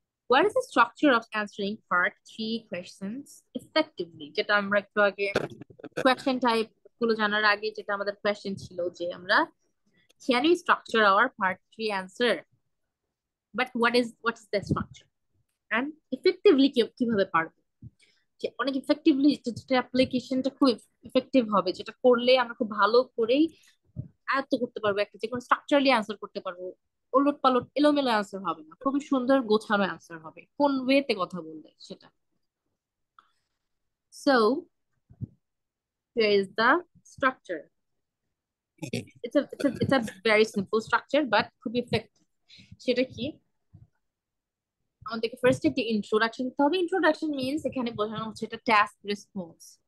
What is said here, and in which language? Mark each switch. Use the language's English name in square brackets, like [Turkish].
[English] What is the structure of answering part 3 questions effectively? [Bangla] যেটা আমরা একটু আগে কোয়েশ্চেন টাইপ গুলো জানার আগে যেটা আমাদের কোয়েশ্চেন ছিল যে আমরা [English] can we structure our part 3 answer, but what is the structure and effectively [Bangla] কিভাবে পারবো, যে অনেক ইফেক্টিভলি যেটা অ্যাপ্লিকেশনটা খুব ইফেক্টিভ হবে, যেটা করলে আমরা খুব ভালো করেই আয়ত্ত করতে পারবো, একটা যে কোনো স্ট্রাকচারালি আনসার করতে পারবো, ওলট পালট এলোমেলো আনসার হবে না, খুবই সুন্দর গোছানো আনসার হবে কোন ওয়েতে কথা বললে সেটা। [English] So here is the structure. It's a very simple structure but খুব effective। [Bangla] সেটা কি? আমাদেরকে ফার্স্ট একটা ইন্ট্রোডাকশন দিতে হবে। ইন্ট্রোডাকশন মিন্স এখানে বোঝানো হচ্ছে এটা টাস্ক রেসপন্স।